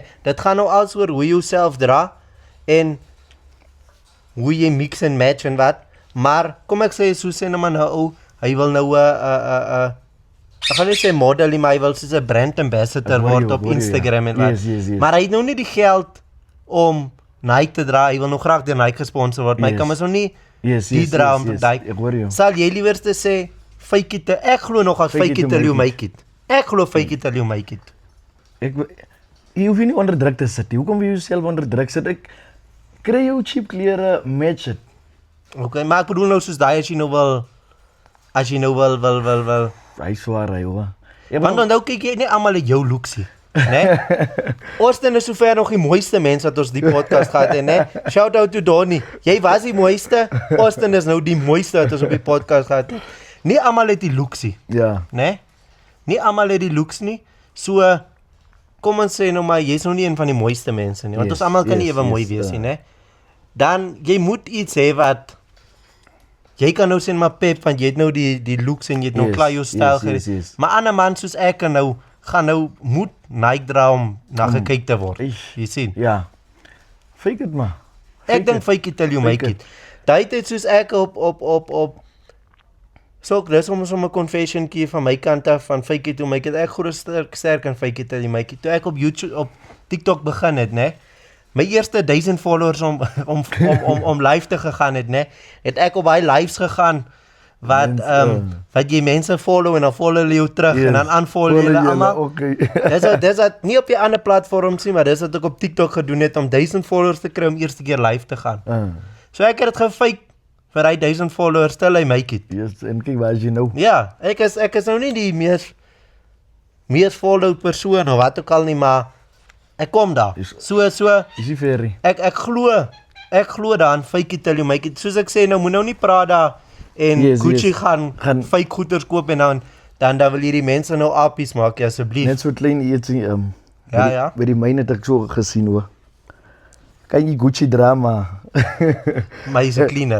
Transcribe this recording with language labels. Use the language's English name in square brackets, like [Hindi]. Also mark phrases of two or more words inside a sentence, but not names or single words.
[Afrikaans] Dit gaan nou als oor hoe jy jouself dra, en hoe jy mix en match en wat, maar kom ek sê, so sê nou maar nou, hy wil nou ek gaan nie sê model nie, maar hy wil soos 'n [English] brand ambassador [Afrikaans] word op Instagram en wat. Yes. Maar hy het nou nie die geld om Nike te dra, hy wil nog graag deur Nike gesponsor word, maar hy kan mys nou nie die dra om ek hoor jou. Sal jy liewerste sê, [English] fake it, [Afrikaans] ek glo nog as [English] fake it till you make it. [Afrikaans] Ek glo [English] fake it till you make it. [Afrikaans] Jy hoef nie onder druk te sit, hoekom wil jy jouself onder druk sit? Ek kry jou cheap klere, [English] match it. [Afrikaans] Okay, maar ek bedoel nou soos daai as jy nou wil, Hy swaar, hy hoor. Want nou kyk jy nie almal at jou looksie, né? Austin is sover nog die mooiste mens wat ons die podcast gehad het, né? [English] Shout out to Donnie. [Afrikaans] Jy was die mooiste, Austin is nou die mooiste wat ons op die podcast gehad het. nie almal het die looks nie, Ja. né? Nie almal het die looks nie. So kom ons sê nou maar jy's nog nie een van die mooiste mense nie, want Yes, ons almal kan nie yes, ewe mooi yes, wees ja. nie, né? Dan jy moet iets hê wat jy kan nou sê maar pep want jy het nou die looks en jy het nou Yes, klaar jou styl [English] yes, yes. [Afrikaans] Maar ander man soos ek kan nou gaan nou moet Nike dra om na gekyk te word. Eish. Jy sien. Ja. [English] Fake it [Afrikaans] maar. Ek dink [English] fake it till you make [Afrikaans] Fake it. Daai tyd soos ek op so dis om 'n confession kie van my kant af van [English] fake it till you make it. [Afrikaans] Ek glo sterk aan [English] fake it till you make it. [Afrikaans] Toe ek op YouTube op TikTok begin het, né? My eerste 1000 followers om live te gegaan het, né? Het ek op baie lives gegaan wat wat jy mense follow en dan follow hulle jou terug en dan unfollow hulle almal. Okay. Dis wat nie op die ander platforms nie, maar dis wat ek op TikTok gedoen het om 1000 followers te kry om eerste keer live te gaan. So ek het dit gefake vir hy 1000 followers [English] till I make it. [Afrikaans] Yes, en kyk waar is jy nou? Ja, ek is nou nie die mees followed persoon of wat ook al nie, maar ek kom daar. So Is jy ferry? ek glo daarin [English] fake it till you make it. [Afrikaans] Soos ek sê, nou moet nou nie Prada en Yes, Gucci yes. gaan fake goeders koop en dan wil hierdie mense nou appies maak, asseblief. Net so klein ietsie Ja. By die myne het ek so gesien hoor. Kan jy Gucci drama? Maar hy's 'n cleaner.